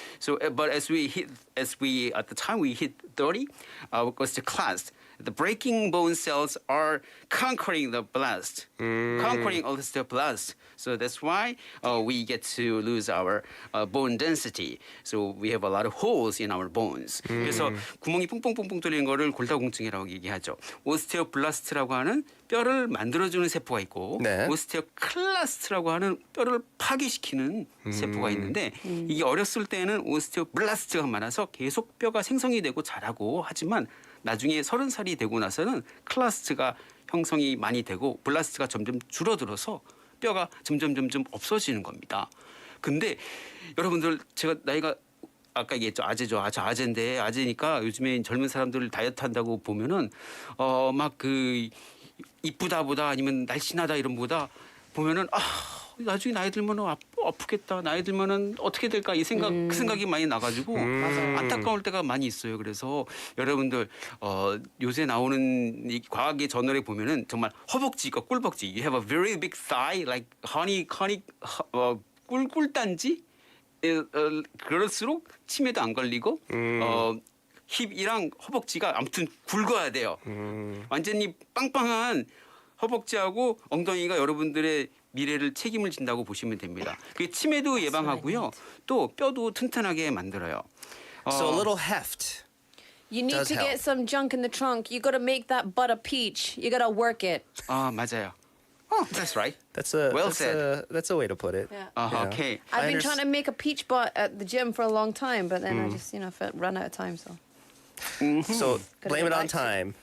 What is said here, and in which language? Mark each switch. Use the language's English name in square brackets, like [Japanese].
[English] So, but at the time we hit 30, osteoclast. The breaking bone cells are conquering the blast, conquering osteoblast. So that's why we get to lose our bone density. So we have a lot of holes in our bones. [Korean] 그래서 구멍이 뽕뽕뽕뽕 뚫리는 거를 골다공증이라고 얘기하죠. 오스테오블라스트라고 하는 뼈를 만들어주는 세포가 있고 오스테오클라스트라고 하는 뼈를 파괴시키는 세포가 있는데 이게 어렸을 때는 오스테오블라스트가 많아서 계속 뼈가 생성이 되고 자라고 하지만 나중에 30살이 되고 나서는 클라스트가 형성이 많이 되고 블라스트가 점점 줄어들어서 뼈가 점점 없어지는 겁니다. 근데 여러분들 제가 나이가 아까 얘기했죠. 아재인데 아재니까 요즘에 젊은 사람들 다이어트 한다고 보면은 막 그 이쁘다보다 아니면 날씬하다 이런 보다 보면은 나중에 나이 들면 아프겠다. 나이 들면은 어떻게 될까 그 생각이 많이 나가지고 안타까울 때가 많이 있어요. 그래서 여러분들 요새 나오는 이 과학의 저널에 보면은 정말 허벅지가 꿀벅지. [English] You have a very big thigh, like honey, [Korean] 꿀단지. 그럴수록 치매도 안 걸리고 힙이랑 허벅지가 아무튼 굵어야 돼요. 완전히 빵빵한 허벅지하고 엉덩이가 여러분들의 미래를 책임을 진다고 보시면 됩니다. 그게 치매도 예방하고요. 또 뼈도 튼튼하게 만들어요. [English] So a little heft. You need does to help. get some junk in the trunk. You got to make that butt a peach. You got to work it. [Korean] 맞아요. [English] Oh, that's right. That's a way to put it. Yeah. Okay. I've been trying to make a peach butt at the gym for a long time, but then I just, run out of time. So blame it on time.